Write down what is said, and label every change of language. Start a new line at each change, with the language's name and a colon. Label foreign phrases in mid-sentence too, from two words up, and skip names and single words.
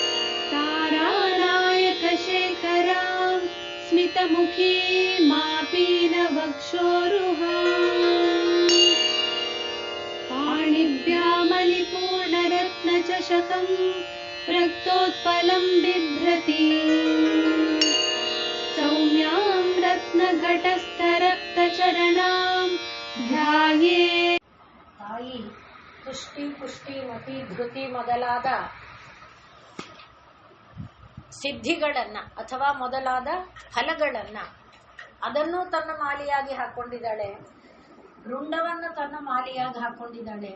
Sanskrit: तारानायकशेखरां स्मितमुखी मापीनवक्षोरुहाम् पाणिभ्यामलिपूर्णरत्नचषकं रक्तोत्पलं बिभ्रति सौम्यां रत्नघटस्थरक्तचरणां ध्याये.
Kannada: ತಾಯಿ ತುಷ್ಟಿ ಪುಷ್ಟಿ ಮತಿ ಧೃತಿ ಮೊದಲಾದ ಸಿದ್ಧಿಗಳನ್ನ ಅಥವಾ ಮೊದಲಾದ ಫಲಗಳನ್ನ ಅದನ್ನು ತನ್ನ ಮಾಲೆಯಾಗಿ ಹಾಕೊಂಡಿದ್ದಾಳೆ. ರುಂಡವನ್ನು ತನ್ನ ಮಾಲೆಯಾಗಿ ಹಾಕೊಂಡಿದ್ದಾಳೆ.